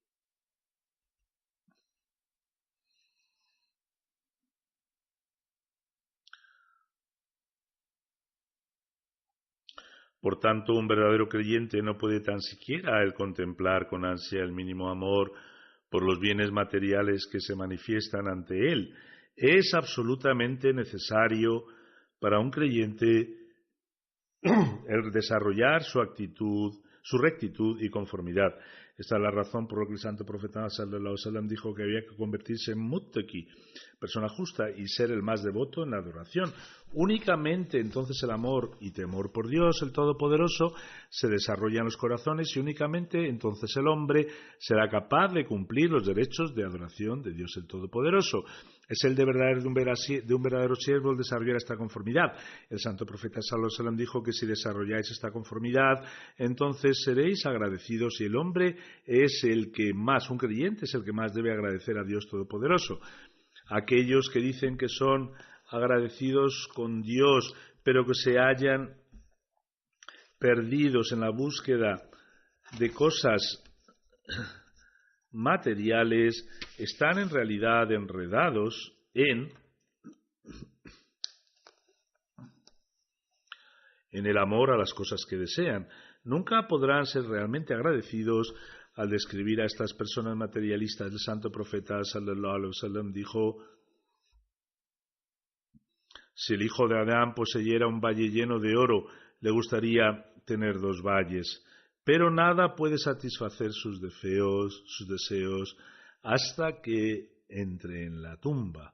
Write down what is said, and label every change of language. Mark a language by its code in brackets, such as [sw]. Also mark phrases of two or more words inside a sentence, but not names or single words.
[es] Por tanto, un verdadero creyente no puede tan siquiera el contemplar con ansia el mínimo amor por los bienes materiales que se manifiestan ante él. Es absolutamente necesario para un creyente el desarrollar su actitud, su rectitud y conformidad. Esta es la razón por la que el santo profeta [ar] صلى الله عليه وسلم [es] dijo que había que convertirse en muttaqi, persona justa, y ser el más devoto en la adoración. Únicamente entonces el amor y temor por Dios, el Todopoderoso, se desarrollan en los corazones y únicamente entonces el hombre será capaz de cumplir los derechos de adoración de Dios el Todopoderoso. Es el deber de un verdadero siervo el desarrollar esta conformidad. El santo profeta [ar] صلى الله عليه وسلم [es] dijo que si desarrolláis esta conformidad, entonces seréis agradecidos, y el hombre es el que más, un creyente es el que más debe agradecer a Dios Todopoderoso. Aquellos que dicen que son agradecidos con Dios, pero que se hallan perdidos en la búsqueda de cosas materiales, están en realidad enredados en el amor a las cosas que desean. Nunca podrán ser realmente agradecidos. Al describir a estas personas materialistas, el santo profeta [ar] صلى الله عليه وسلم [es] dijo: si el hijo de Adán poseyera un valle lleno de oro, le gustaría tener 2 valles, pero nada puede satisfacer sus deseos hasta que entre en la tumba.